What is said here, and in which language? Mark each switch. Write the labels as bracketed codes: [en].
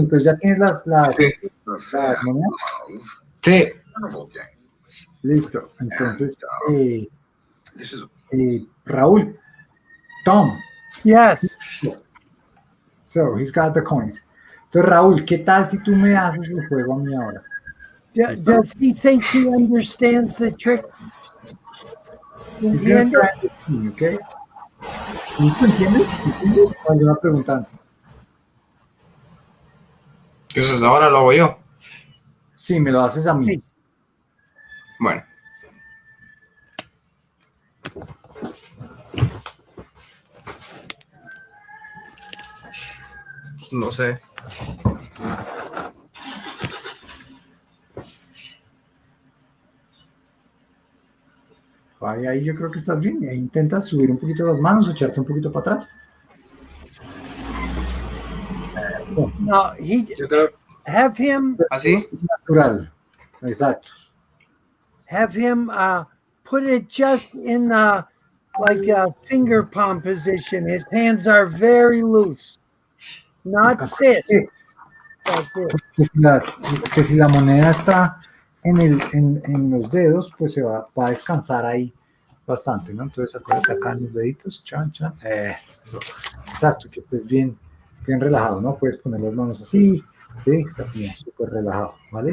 [es] Entonces ya tienes las monedas. Sí. [en] Carnival games. [es] Listo. Entonces, [en] This is. Raúl, Tom. Yes. So he's got the coins. [es] Entonces, Raúl, ¿qué tal si tú me haces el juego a mí ahora? [en] Does he think he understands the trick? He's gonna try to teach me, okay? [es] ¿Y tú entiendes? ¿Entiendes? O alguna pregunta antes. Entonces ahora lo hago yo. Sí, me lo haces a mí. Sí. Bueno. No sé. Ahí yo creo que estás bien. Ahí intentas subir un poquito las manos o echarte un poquito para atrás. No, Yo creo [en] have him [es] así. Es natural. Exacto. [en] have him put it just in like a finger palm position. His hands are very loose, not fist. Like this. [es] Que si la moneda está en los dedos, pues se va a descansar ahí bastante, ¿no? Entonces acuérdate acá en los deditos, chan, chan. Eso. Exacto, que estés bien relajado, ¿no? Puedes poner las manos así, ¿sí? Está bien, súper relajado, ¿vale?